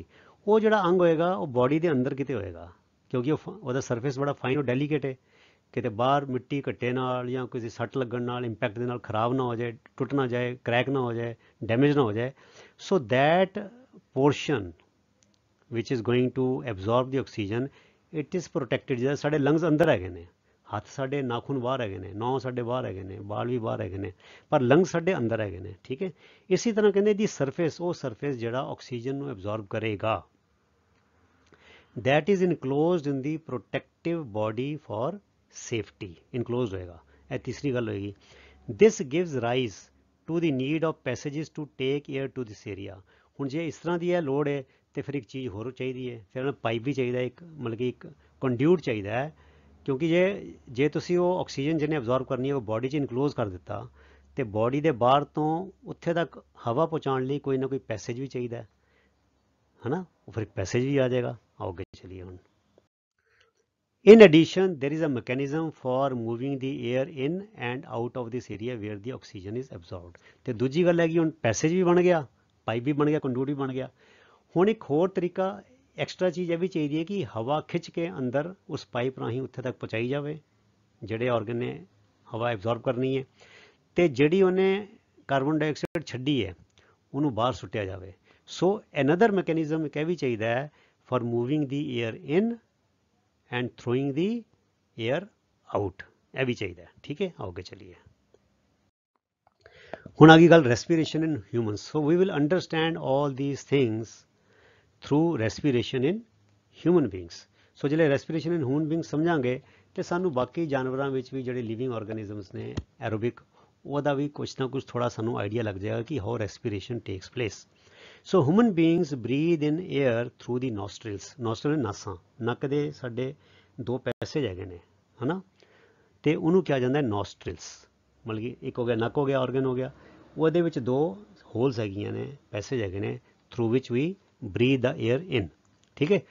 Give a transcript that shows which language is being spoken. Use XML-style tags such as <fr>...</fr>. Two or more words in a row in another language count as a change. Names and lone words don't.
<pa>ਉਹ ਜੋ ਅੰਗ ਹੋਏਗਾ ਉਹ ਬਾਡੀ ਦੇ ਅੰਦਰ ਕਿਤੇ ਹੋਏਗਾ, ਕਿਉਂਕਿ ਉਹ ਸਰਫੇਸ ਬੜਾ ਫਾਈਨ ਔਰ ਡੈਲੀਕੇਟ ਹੈ, ਕਿਤੇ ਬਾਹਰ ਮਿੱਟੀ ਘੱਟੇ ਨਾਲ ਜਾਂ ਕਿਸੇ ਸੱਟ ਲੱਗਣ ਨਾਲ ਇੰਪੈਕਟ ਦੇ ਨਾਲ ਖਰਾਬ ਨਾ ਹੋ ਜਾਏ, ਟੁੱਟ ਨਾ ਜਾਏ, ਕ੍ਰੈਕ ਨਾ ਹੋ ਜਾਏ, ਡੈਮੇਜ ਨਾ ਹੋ ਜਾਏ।</pa> <en>so that portion which is going to absorb the oxygen, it is protected।</en> <pa>ਜਿਹੜਾ ਸਾਡੇ ਲੰਗਸ ਅੰਦਰ ਹੈਗੇ ਨੇ, ਹੱਥ ਸਾਡੇ ਨਾਖੂਨ ਬਾਹਰ ਹੈਗੇ ਨੇ, ਨੌ ਸਾਡੇ ਬਾਹਰ ਹੈਗੇ ਨੇ, ਬਾਲ ਵੀ ਬਾਹਰ ਹੈਗੇ ਨੇ, ਪਰ ਲੰਗਸ ਸਾਡੇ ਅੰਦਰ ਹੈਗੇ ਨੇ, ਠੀਕ ਹੈ। ਇਸੇ ਤਰ੍ਹਾਂ ਕਹਿੰਦੇ ਦੀ ਸਰਫੇਸ, ਉਹ ਸਰਫੇਸ ਜਿਹੜਾ ਆਕਸੀਜਨ ਨੂੰ ਐਬਜ਼ੌਰਬ ਕਰੇਗਾ,</pa> <en>that is enclosed in the protective body for safety, enclosed ਹੋਏਗਾ।</en> <pa>ਇਹ ਤੀਸਰੀ ਗੱਲ ਹੋਏਗੀ।</pa> <en>this gives rise to the need of passages to take air to this area।</en> <pa>ਹੁਣ ਜੇ ਇਸ ਤਰ੍ਹਾਂ ਦੀ ਇਹ ਲੋੜ ਹੈ ਤੇ ਫਿਰ ਇੱਕ ਚੀਜ਼ ਹੋਰ ਚਾਹੀਦੀ ਹੈ, ਫਿਰ ਪਾਈਪ ਵੀ ਚਾਹੀਦਾ, ਇੱਕ ਮਤਲਬ ਕਿ ਇੱਕ ਕੰਡਿਊਟ ਚਾਹੀਦਾ ਹੈ, ਕਿਉਂਕਿ ਜੇ ਤੁਸੀਂ ਉਹ ਆਕਸੀਜਨ ਜਿਹਨੇ ਐਬਜ਼ੌਰਬ ਕਰਨੀ ਹੈ ਉਹ ਬੋਡੀ 'ਚ ਇਨਕਲੋਜ਼ ਕਰ ਦਿੱਤਾ, ਤੇ ਬੋਡੀ ਦੇ ਬਾਹਰ ਤੋਂ ਉੱਥੇ ਤੱਕ ਹਵਾ ਪਹੁੰਚਾਉਣ ਲਈ ਕੋਈ ਨਾ ਕੋਈ ਪੈਸੇਜ ਵੀ ਚਾਹੀਦਾ ਹੈ ਨਾ, ਉਹ ਫਿਰ ਪੈਸੇਜ ਵੀ ਆ ਜਾਏਗਾ।</pa> <hi>आओ चलिए हम।</hi> <en>In addition, there is a mechanism for moving the air in and out of this area where the oxygen is absorbed।</en> <pa>ਤੇ ਦੂਜੀ ਗੱਲ ਹੈ ਕਿ ਹੁਣ ਪੈਸੇਜ ਵੀ ਬਣ ਗਿਆ, ਪਾਈਪ ਵੀ ਬਣ ਗਿਆ, ਕੰਡੂਟ ਵੀ ਬਣ ਗਿਆ। ਹੁਣ ਇੱਕ ਹੋਰ ਤਰੀਕਾ, ਐਕਸਟਰਾ ਚੀਜ਼ ਇਹ ਵੀ ਚਾਹੀਦੀ ਹੈ ਕਿ ਹਵਾ ਖਿੱਚ ਕੇ ਅੰਦਰ ਉਸ ਪਾਈਪ ਰਾਹੀਂ ਉੱਥੇ ਤੱਕ ਪਹੁੰਚਾਈ ਜਾਵੇ ਜਿਹੜੇ ਆਰਗਨ ਨੇ ਹਵਾ ਐਬਜ਼ੌਰਬ ਕਰਨੀ ਹੈ, ਤੇ ਜਿਹੜੀ ਉਹਨੇ ਕਾਰਬਨ ਡਾਈਆਕਸਾਈਡ ਛੱਡੀ ਹੈ ਉਹਨੂੰ ਬਾਹਰ ਸੁੱਟਿਆ ਜਾਵੇ।</pa> <en>so another mechanism</en> <pa>ਇੱਕ ਇਹ ਵੀ ਚਾਹੀਦਾ ਹੈ</pa> <en>for moving the air in and throwing the air out,</en> <pa>ਇਹ ਵੀ ਚਾਹੀਦਾ ਹੈ, ਠੀਕ ਹੈ। ਆਓਗੇ ਚਲੀਏ। ਹੁਣ ਆ ਗਈ ਗੱਲ</pa> <en>respiration in humans। so we will understand all these things through respiration in human beings।</en> <pa>so ਜਿਹੜੇ</pa> <en>respiration in human beings</en> <pa>ਸਮਝਾਂਗੇ ਤੇ ਸਾਨੂੰ ਬਾਕੀ ਜਾਨਵਰਾਂ ਵਿੱਚ ਵੀ ਜਿਹੜੇ</pa> <en>living organisms</en> <pa>ਨੇ ਐਰੋਬਿਕ, ਉਹਦਾ ਵੀ ਕੁਛ ਨਾ ਕੁਛ ਥੋੜਾ ਸਾਨੂੰ ਆਈਡੀਆ ਲੱਗ ਜਾਏਗਾ ਕਿ</pa> <en>how respiration takes place। so human beings breathe in air through the nostrils.</en> <pa>ਨੋਸਟ੍ਰਿਲ ਨਾਸਾਂ, ਨੱਕ ਦੇ ਸਾਡੇ ਦੋ ਪੈਸੇਜ ਹੈਗੇ ਨੇ, ਹੈ ਨਾ, ਤੇ ਉਹਨੂੰ ਕਿਹਾ ਜਾਂਦਾ ਨੋਸਟ੍ਰਿਲਸ। ਮਤਲਬ ਕਿ ਇੱਕ ਹੋ ਗਿਆ ਨੱਕ, ਹੋ ਗਿਆ ਆਰਗਨ ਹੋ ਗਿਆ, ਉਹਦੇ ਵਿੱਚ ਦੋ ਹੋਲਸ ਹੈਗੀਆਂ ਨੇ, ਪੈਸੇਜ ਹੈਗੇ ਨੇ, ਥਰੂ ਵਿਚ ਵੀ</pa> <en>breathe the air in,</en> <pa>ਠੀਕ ਹੈ।</pa>